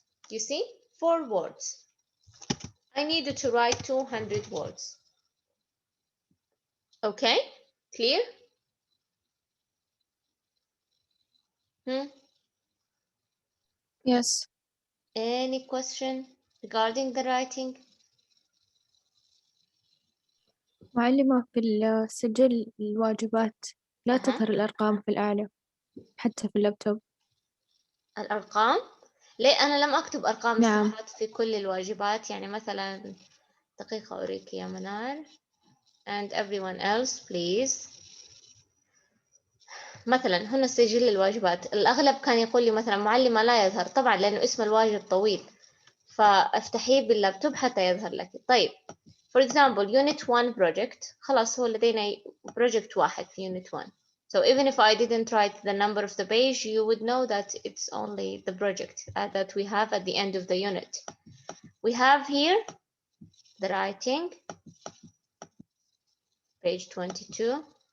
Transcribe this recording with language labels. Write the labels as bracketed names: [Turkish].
[English] You see, 4 words. I needed to write 200 words. Okay, clear? Yes. Any question regarding the writing? [Arabic] معلمة في السجل الواجبات لا تظهر الأرقام في الأعلى حتى في اللابتوب. الأرقام؟ ليه أنا لم أكتب أرقام نعم. الساعات في كل الواجبات؟ يعني مثلا دقيقة أوريك يا منال [English] and everyone else please. [Arabic] مثلا هنا سجل الواجبات، الأغلب كان يقول لي مثلا معلمة لا يظهر، طبعا لأنه اسم الواجب طويل، فافتحيه باللابتوب حتى يظهر لك. [English] طيب for example unit 1 project، [Arabic] خلاص هو لدينا [English] project [Arabic] واحد في [English] unit 1. So even if I didn't write the number of the page, you would know that it's only the project that we have at the end of the unit. We have here the writing, page 22.